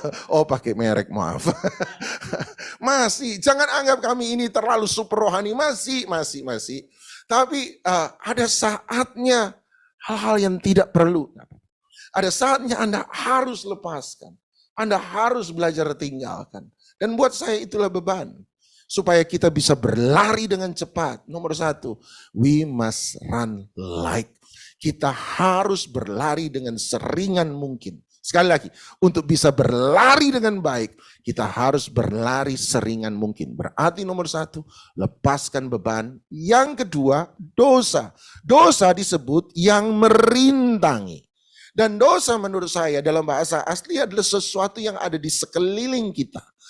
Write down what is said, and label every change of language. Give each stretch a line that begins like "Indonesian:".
Indonesian: Oh, pakai merek, maaf. Masih, jangan anggap kami ini terlalu super rohani. Masih. Tapi ada saatnya hal-hal yang tidak perlu. Ada saatnya Anda harus lepaskan. Anda harus belajar tinggalkan. Dan buat saya itulah beban. Supaya kita bisa berlari dengan cepat. Nomor satu,
English: we must run light.
Indonesian: Kita harus berlari dengan seringan mungkin. Sekali lagi, untuk bisa berlari dengan baik, kita harus berlari seringan mungkin. Berarti nomor satu, lepaskan beban. Yang kedua, dosa. Dosa disebut yang merintangi. Dan dosa menurut saya dalam bahasa asli adalah sesuatu yang ada di sekeliling kita.